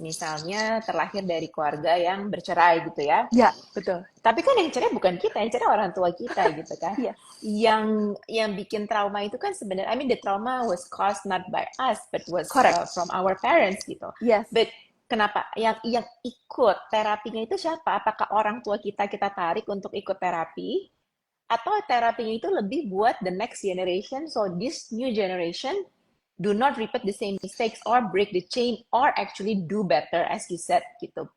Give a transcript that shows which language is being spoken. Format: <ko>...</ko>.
<id>Misalnya terlahir dari keluarga yang bercerai gitu ya. Ya, betul. Tapi kan yang cerai bukan kita, yang cerai orang tua kita gitu kan. Yang bikin trauma itu kan sebenarnya,</id> <en>I mean the trauma was caused not by us, but was from our parents gitu. Yes.</en> <id>But kenapa? Yang ikut terapinya itu siapa? Apakah orang tua kita tarik untuk ikut terapi? Atau terapinya itu lebih buat</id> <en>the next generation, so this new generation do not repeat the same mistakes or break the chain or actually do better as you said gitu.</en>